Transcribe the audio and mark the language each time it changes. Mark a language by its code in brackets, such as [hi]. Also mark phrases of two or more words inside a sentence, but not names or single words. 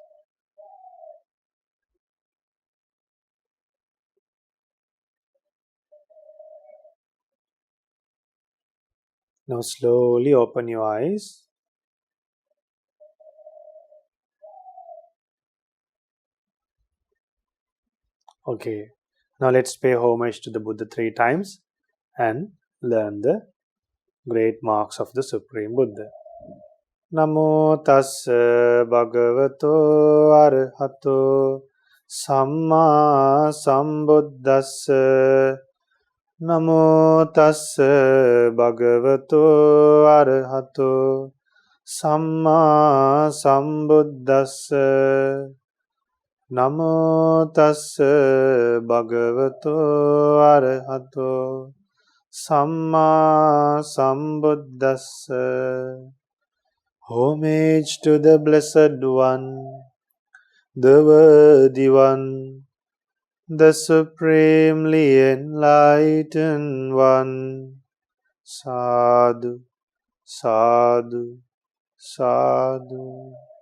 [en] Now slowly open your eyes. Okay, now let's pay homage to the Buddha 3 times and learn the great marks of the Supreme Buddha. [pi] Namo tassa bhagavato arahato samma sambuddhassa. Namo tassa bhagavato arahato Samma Sambuddhassa Namo Tassa Bhagavato Arahato Samma Sambuddhassa. [en] Homage to the Blessed One, the Worthy One, the Supremely Enlightened One. [pi] Sadhu, Sadhu, Sadhu.